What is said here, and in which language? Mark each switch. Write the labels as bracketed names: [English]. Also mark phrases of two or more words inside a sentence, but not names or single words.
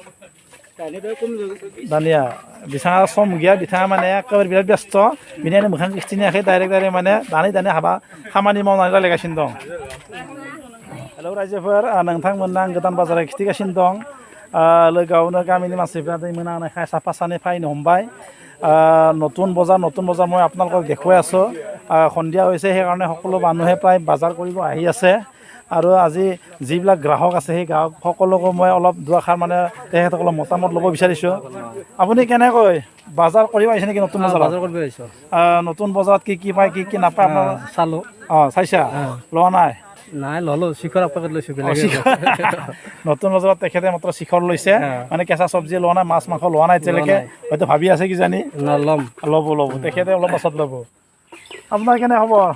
[Bodo] दानिया बिथाङा सम गैया बिथाङा माने एकेबारे बिराद बेस्थ' बिनिखायनो मोखां खिथिनायाखै डाइरेक्ट माने दानै हाबा खामानि मावनानै रायलायगासिनो दं हेलौ रायजोफोर नोंथांमोननो आं गोदान बाजाराव खिथिगासिनो दं लोगोआवनो गामिनि मानसिफ्रा दै मोनानायखाय साफा सानै फैनो हमबाय [Assamese] নতুন বজাৰ মই আপোনালোকক দেখুৱাই আছোঁ সন্ধিয়া হৈছে সেইকাৰণে সকলো মানুহে প্ৰায় বজাৰ কৰিব আহি আছে আৰু আজি যিবিলাক গ্ৰাহক আছে সেই গ্ৰাহক সকলোকো মই অলপ দুআষাৰ মানে তেখেতসকলৰ মতামত ল'ব বিচাৰিছোঁ আপুনি কেনেকৈ বজাৰ কৰিব আহিছে নেকি নতুন বজাৰ কৰিব আহিছোঁ নতুন বজাৰত কি পায় কি নাপায় আপোনাৰ চালোঁ চাইছা লোৱা নাই ল'লোঁ শিখৰ পেকেট লৈছোঁ নতুন বজাৰত তেখেতে মাত্ৰ শিখৰ লৈছে মানে কেঁচা চব্জি লোৱা নাই মাছ মাংস লোৱা নাই এতিয়ালৈকে হয়তো ভাবি আছে কিজানি ল'ব তেখেতে অলপ পাছত ল'ব আপোনাৰ কেনে হ'ব